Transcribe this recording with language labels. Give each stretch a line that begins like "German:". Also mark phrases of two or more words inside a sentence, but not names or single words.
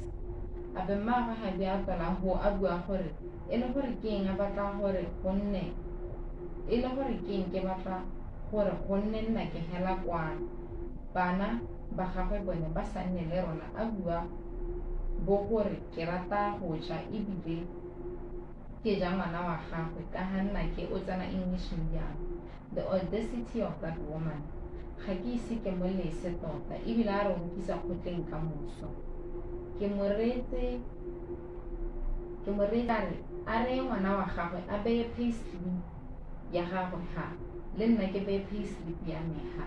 Tswana: A be mmaagwe gape a tswela go a bua gore e le gore ke eng a batla gore gonne e le gore ke eng ke batla gore gonne nnake hela kwana bana ba gagwe bone ba sa nne le rona. A bua bo gore ke rata go ja ebile ke ja ngwana wa gagwe ka ga nnake o tsena
English: English medium. The audacity of that woman.
Tswana: Ga ke ise ke mo lese tota ebile a re o nkisa kgotleng ka moso. Ke mo reetse a re ngwana wa gagwe a beye payslip ya gagwe ha le nna ke beye payslip ya me ha.